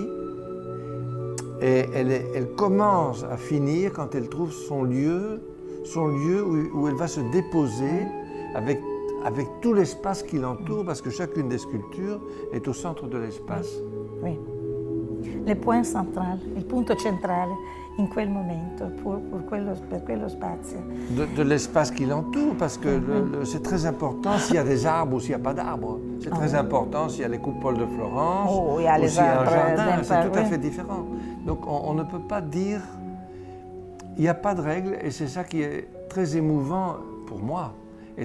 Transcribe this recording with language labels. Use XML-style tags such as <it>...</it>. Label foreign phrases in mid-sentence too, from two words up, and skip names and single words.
<fr>Et elle commence à finir quand elle trouve son lieu où elle va se déposer avec tout l'espace qui l'entoure, parce que chacune des sculptures est au centre de l'espace. Oui. le point central,</fr> <it>il punto centrale in quel momento, per quello spazio.</it> <fr>De l'espace qui l'entoure, parce que c'est très important s'il y a des arbres ou s'il n'y a pas d'arbres. C'est très important s'il y a les coupoles de Florence ou s'il y a un jardin, c'est tout à fait différent. Donc on ne peut pas dire, il n'y a pas de règle, et c'est ça qui est très émouvant pour moi, et</fr>